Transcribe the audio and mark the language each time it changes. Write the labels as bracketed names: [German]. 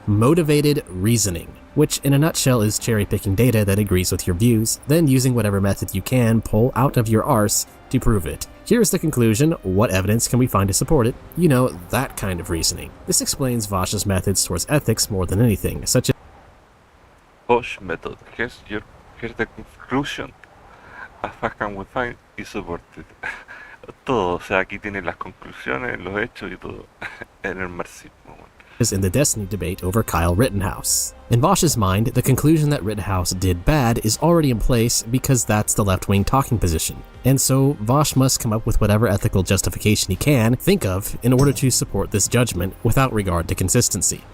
[English] Motivated reasoning, which in a nutshell is cherry-picking data that agrees with your views, then using whatever method you can pull out of your arse to prove it. Here's the conclusion. What evidence can we find to support it? You know, that kind of reasoning. This explains Vaush's methods towards ethics more than anything, such as Vaush method. Here's the conclusion. As far as we find is supported. [Spanish] Todo, o sea, aquí tienen las conclusiones, los hechos y todo. En el marxismo. [English] in the Destiny debate over Kyle Rittenhouse. In Vaush's mind, the conclusion that Rittenhouse did bad is already in place because that's the left-wing talking position, and so Vaush must come up with whatever ethical justification he can think of in order to support this judgment without regard to consistency.